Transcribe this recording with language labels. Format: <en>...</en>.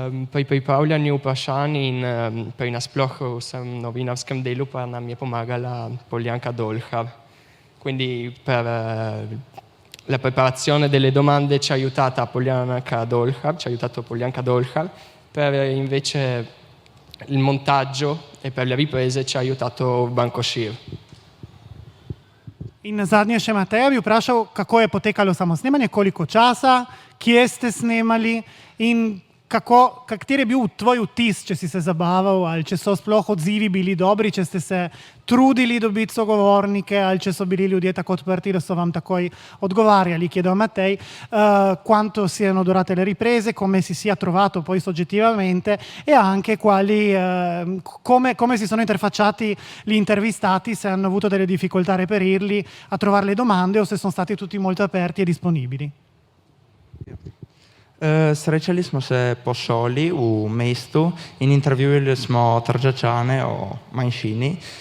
<sl>Pri pripravljanju vprašanj in pri nasploh vsem novinarskem delu pa nam je pomagala Poljanka Dolhar.</sl> <it>Quindi per la preparazione delle domande ci ha aiutato Poljanka Dolhar, per invece il montaggio e per le riprese ci ha aiutato Banko Šir.</it> <sl>In nazadnje še Matej bi vprašal, kako je potekalo samo snemanje, koliko časa, kje ste snemali in kateri je bil tvoj vtis, če si se zabaval ali če so sploh odzivi bili dobri, če ste se trudili dobiti sogovornike ali če so bili ljudje tako odprti, da so vam takoj odgovarjali.</sl> <it>Chiedo a Mattei quanto siano durate le riprese, come si sia trovato poi soggettivamente e anche come si sono interfacciati gli intervistati, se hanno avuto delle difficoltà a reperirli, a trovare le domande o se sono stati tutti molto aperti e disponibili.</it> <sl>Srečali smo se po šoli v mestu in intervjuvali smo Trščane o manjšini.</sl>